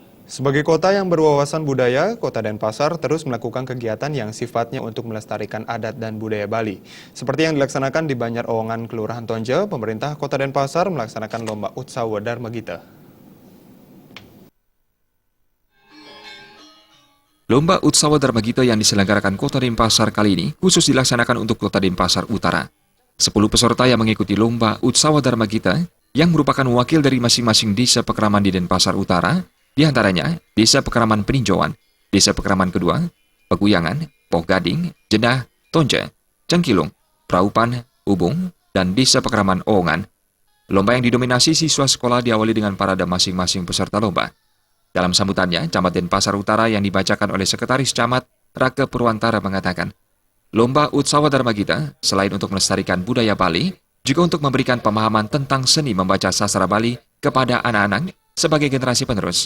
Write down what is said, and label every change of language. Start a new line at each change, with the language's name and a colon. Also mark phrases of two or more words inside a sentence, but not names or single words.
Indonesian: Sebagai kota yang berwawasan budaya, Kota Denpasar terus melakukan kegiatan yang sifatnya untuk melestarikan adat dan budaya Bali. Seperti yang dilaksanakan di Banjar Owongan, Kelurahan Tonje, pemerintah Kota Denpasar melaksanakan Lomba Utsawa Dharma Gita. Lomba Utsawa Dharma Gita yang diselenggarakan Kota Denpasar kali ini khusus dilaksanakan untuk Kota Denpasar Utara. 10 peserta yang mengikuti Lomba Utsawa Dharma Gita yang merupakan wakil dari masing-masing desa pekeraman di Denpasar Utara, di antaranya Desa Pekeraman Peninjauan, Desa Pekeraman Kedua, Peguyangan, Poh Gading, Jedah, Tonje, Cengkilung, Praupan, Ubung, dan Desa Pekeraman Owongan. Lomba yang didominasi siswa sekolah diawali dengan parade masing-masing peserta lomba. Dalam sambutannya, Camat Denpasar Utara yang dibacakan oleh Sekretaris Camat Rake Purwantara mengatakan, Lomba Utsawa Dharma Gita selain untuk melestarikan budaya Bali, juga untuk memberikan pemahaman tentang seni membaca sastra Bali kepada anak-anak sebagai generasi penerus.